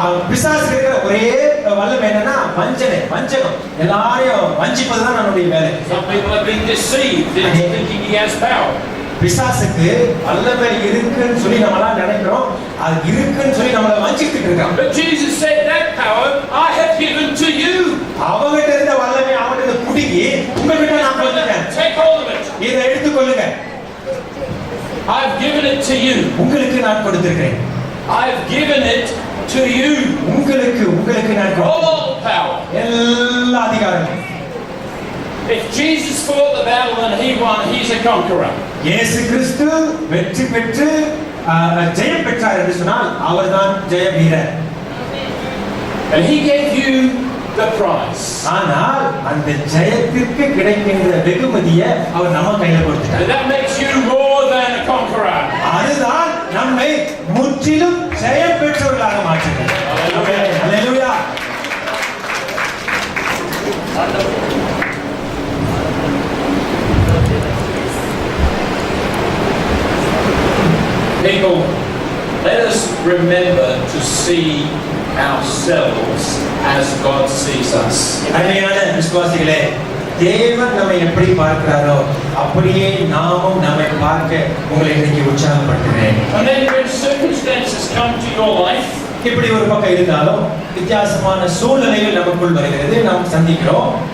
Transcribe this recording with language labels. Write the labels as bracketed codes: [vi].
[ta] பிசாசு இருக்கிற ஒரே வல்லமை என்னன்னா வஞ்சகம். எல்லாரையும் வஞ்சிப்பதுதான் நம்முடைய வேலை. [en] Some people have been deceived into thinking he has power. [ta] பிசாசுக்கு வல்லமை இருக்குன்னு சொல்லி நம்மளாம் நினைக்கிறோம். அது இருக்குன்னு சொல்லி நம்மள வஞ்சிக்கிட்டு இருக்காங்க. [en] But Jesus said that power I have given to you. [ta] அவங்கிட்ட இருந்த வல்லமை அவங்கிட்ட புடுங்கி உங்ககிட்ட நான் கொடுத்துட்டேன். [en] Take hold of it. [ta] இதை எடுத்துக்கொள்ளுங்க. [en] I have given it to you. [ta] உங்களுக்கு நான் கொடுத்திருக்கிறேன். [en] I have given it to you. [ta] உங்களுக்கு நான் [en] All power. [ta] எல்லா அதிகாரமும். [en] If Jesus fought the battle and he won, he's a conqueror. [ta] இயேசு கிறிஸ்து வெற்றி பெற்று ஜெயம் பெற்றார் என்று சொன்னால் அவர்தான் ஜெய வீரர். [en] And he gave you the prize. [ta] ஆனால் அந்த ஜெயத்திற்கு கிடைக்கின்ற வெகுமதியை அவர் நம்ம கையில கொடுத்துட்டார். [en] And that makes you more than a conqueror. [ta] அதுதான் நம்மை முற்றிலும் ஜெயம் பெற்றவர்களாக மாற்றுகிறது. [en] People, let us remember to see ourselves as God sees us. [ta] அருமையான விசுவாசிகளே, தேவன் நம்மை எப்படி பார்க்கிறாரோ அப்படியே நாமும் நம்மை பார்க்க உங்களை இன்னைக்கு உற்சாகப்படுத்துகிறேன். [en] And then when circumstances come to your life, [ta] இப்படி ஒரு பக்கம் இருந்தாலும் வித்தியாசமான சூழ்நிலைகள் நமக்குள் வருகிறது, நாம் சந்திக்கிறோம்.